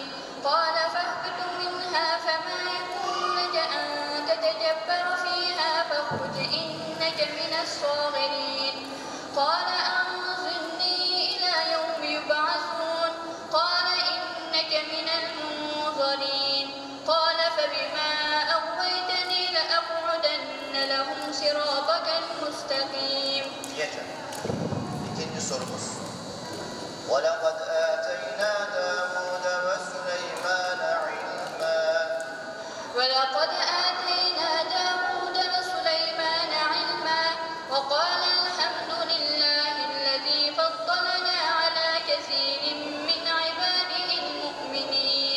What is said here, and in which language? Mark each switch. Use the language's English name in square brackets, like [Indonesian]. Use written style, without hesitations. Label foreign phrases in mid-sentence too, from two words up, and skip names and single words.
[Arabic] قال فاهبط منها فما يكون لك أن تتجبر فيها فاخرج إنك من الصاغرين. قال أنظرني إلى يوم يبعثون. قال إنك من المنظرين. قال فبما أغويتني لأقعدن لهم صراطك المستقيم. [Turkish] Yeter. İkinci sorumuz. [Arabic] وَلَقَدْ آتَيْنَا دَاوُودَ وَسُلَيْمَانَ عِلْمًا. ولقد آتينا داود وسليمان علما وقال الحمد لله الذي فضلنا على كثير من عباده المؤمنين.